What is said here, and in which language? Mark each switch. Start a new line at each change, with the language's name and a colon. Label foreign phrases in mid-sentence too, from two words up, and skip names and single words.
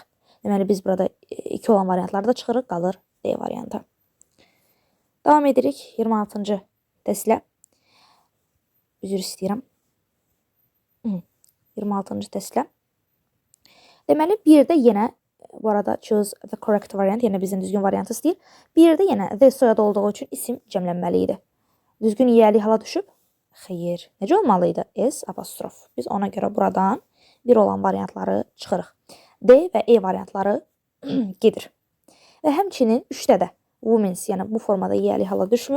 Azerbaijani: Deməli biz burada 2 olan variantlarda çıxırıq, qalır D variantı. Davam edirik 26-cı testlə. Üzr istəyirəm. 26-cı testlə. Deməli, bir də yenə, bu arada
English: choose the correct variant,
Azerbaijani: yəni bizdən düzgün variantı istəyir. Bir də yenə the soyad olduğu üçün isim cəmlənməli idi. Düzgün yiyəli hala düşüb? Xeyr. Necə olmalıydı? S apostrof. Biz ona görə buradan bir olan variantları çıxırıq. D və E variantları gedir. Və həmçinin 3-də də women's, yəni bu formada yiyəli hala düşmür.